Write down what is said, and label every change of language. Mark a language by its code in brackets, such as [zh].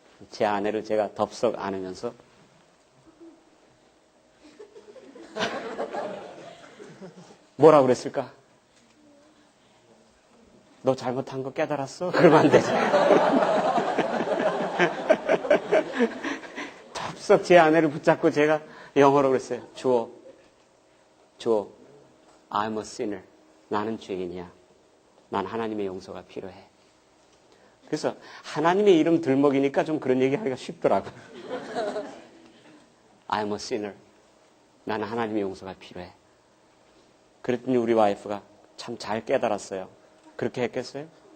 [ko] 제 아내를 제가 덥석 안으면서 뭐라고 그랬을까? 너 잘못한 거 깨달았어? 그러면 안 되지. 덥석 제 아내를 붙잡고 제가 영어로 그랬어요. 주어, [en] I'm a sinner. [ko] 나는 죄인이야. 난 하나님의 용서가 필요해. 그래서 하나님의 이름 들먹이니까 좀 그런 얘기하기가 쉽더라고요. [en] I'm a sinner. [ko] 나는 하나님의 용서가 필요해. 그랬더니 우리 와이프가 참 잘 깨달았어요. 그렇게 했겠어요?